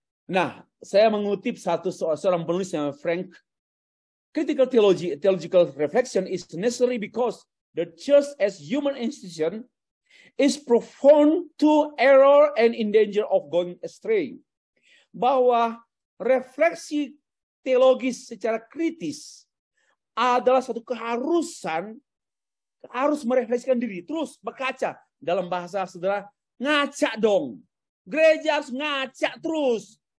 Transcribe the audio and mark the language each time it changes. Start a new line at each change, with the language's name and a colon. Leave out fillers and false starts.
Indonesian: Nah, saya mengutip seorang penulis yang Frank.
English: Critical theological reflection is necessary because the church as human institution is prone to error and in danger of going astray.
Indonesian: Bahwa refleksi teologis secara kritis adalah suatu keharusan, harus merefleksikan diri, terus berkaca. Dalam bahasa saudara, ngaca dong. Gereja harus ngaca terus.